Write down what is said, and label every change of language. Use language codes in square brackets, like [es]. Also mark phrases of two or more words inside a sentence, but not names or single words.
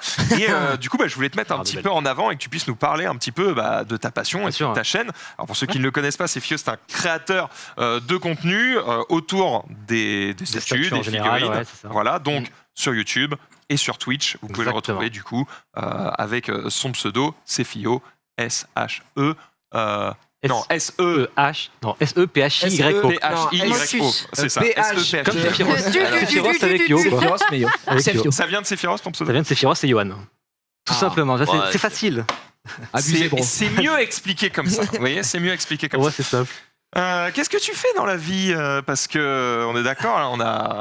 [fr] Et du coup, je voulais te mettre un petit peu en avant et que tu puisses nous parler un petit peu de ta passion et de ta chaîne. Alors, pour ceux qui ne le connaissent pas, Cefio, c'est un créateur de contenu autour des statues, des figurines. Voilà, donc sur YouTube et sur Twitch, vous pouvez le retrouver du coup avec son pseudo Cefio, S-H-E. Non, S-E-H. Non, S-E-P-H-I-Y-O. P-H-I-Y-O. C'est ça. S-E-P-H. Comme Sephiroth. Sephiroth avec Yo. Ça vient de Sephiroth, ton pseudo? Ça vient de Sephiroth et Yohan. Tout simplement. C'est facile. C'est mieux expliqué comme ça. Vous voyez, c'est mieux expliqué comme ça. Ouais, c'est simple. Qu'est-ce que tu fais dans la vie? Parce que on est d'accord, on a.